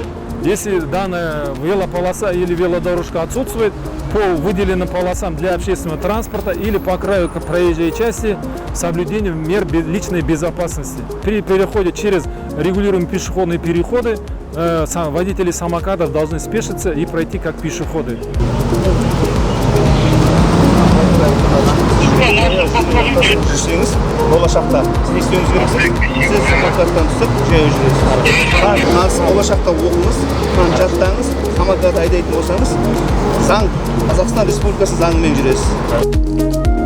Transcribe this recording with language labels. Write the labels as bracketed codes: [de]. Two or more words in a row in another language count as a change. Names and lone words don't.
[ru] Если данная велополоса или велодорожка отсутствует, по выделенным полосам для общественного транспорта или по краю проезжей части с соблюдением мер личной безопасности. При переходе через регулируемые пешеходные переходы водители самокатов должны спешиться и пройти как пешеходы. [kk] Жүрсеңіз, болашақта сіз не істеуіңіз керексіз? Сіз самокаттан түсіп, жаяу жүресіз. Болашақта оқыңыз, жаттаңыз, самокат айдайтын болсаңыз, Қазақстан Республикасы заңымен жүресіз.